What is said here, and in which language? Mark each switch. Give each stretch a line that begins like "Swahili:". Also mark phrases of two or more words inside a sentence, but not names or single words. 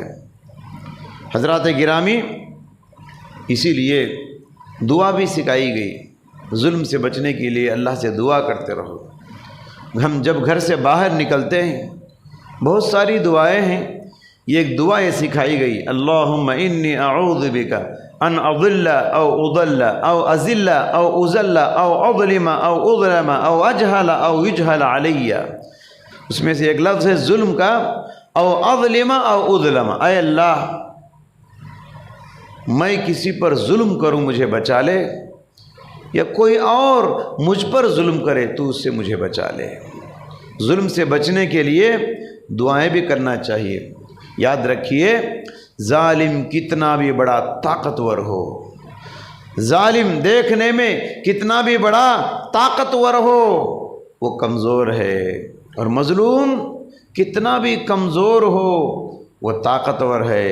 Urdu: حضرات گرامی، اسی لیے دعا بھی سکھائی گئی، ظلم سے بچنے کے لیے اللہ سے دعا کرتے رہو۔ ہم جب گھر سے باہر نکلتے ہیں بہت ساری دعائیں ہیں، یہ ایک دعا یہ سکھائی گئی،
Arabic: اللہم انی اعوذ بک ان اضل او اضل او ازل او ازل او اظلم او اظلم او اجہل او یجہل علی۔
Urdu: اس میں سے ایک لفظ ہے ظلم کا،
Arabic: او اظلم او اظلم،
Urdu: اے اللہ میں کسی پر ظلم کروں مجھے بچا لے، یا کوئی اور مجھ پر ظلم کرے تو اس سے مجھے بچا لے۔ ظلم سے بچنے کے لیے دعائیں بھی کرنا چاہیے۔ یاد رکھیے ظالم کتنا بھی بڑا طاقتور ہو، ظالم دیکھنے میں کتنا بھی بڑا طاقتور ہو وہ کمزور ہے، اور مظلوم کتنا بھی کمزور ہو وہ طاقتور ہے۔